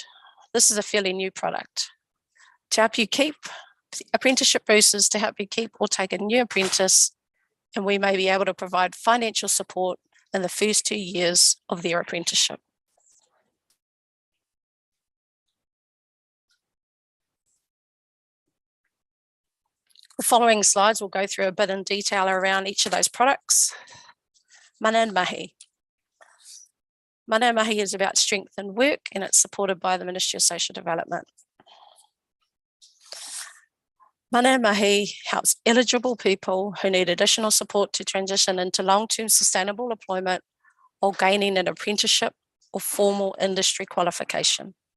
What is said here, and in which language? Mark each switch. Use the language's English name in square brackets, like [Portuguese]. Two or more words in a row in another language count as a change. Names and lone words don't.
[English] This is a fairly new product. To help you keep, Apprenticeship Boost is to help you keep or take a new apprentice, and we may be able to provide financial support in the first 2 years of their apprenticeship. The following slides will go through a bit in detail around each of those products. Mana and mahi. Mana and mahi is about strength in work, and it's supported by the Ministry of Social Development. Mana and mahi helps eligible people who need additional support to transition into long-term sustainable employment or gaining an apprenticeship or formal industry qualification.